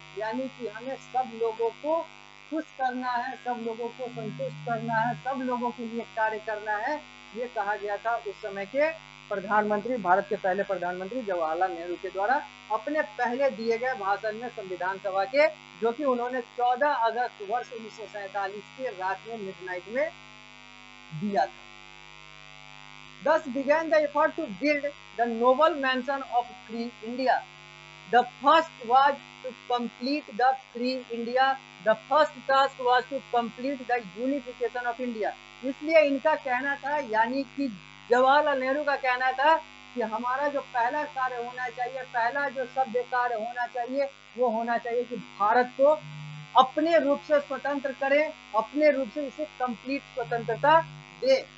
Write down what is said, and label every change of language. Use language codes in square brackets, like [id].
[hi] यानी कि हमें सब लोगों को खुश करना है, सब लोगों को संतुष्ट करना है, सब लोगों के लिए कार्य करना है, ये कहा गया था उस समय के प्रधानमंत्री, भारत के पहले प्रधानमंत्री जवाहरलाल नेहरू के द्वारा अपने पहले दिए गए भाषण में संविधान सभा के, जो कि उन्होंने 14 अगस्त वर्ष 1947 के रात में मिडनाइट में दिया था। [en] Thus began the effort to build the noble mansion of free India. The first was to complete the free India. The first task was to complete the unification of India. [hi] इसलिए इनका कहना था, यानी कि जवाहरलाल नेहरू का कहना था कि हमारा जो पहला कार्य होना चाहिए, पहला जो सभ्य कार्य होना चाहिए, वो होना चाहिए कि भारत को अपने रूप से स्वतंत्र करें, अपने रूप से इसे कंप्लीट स्वतंत्रता दे।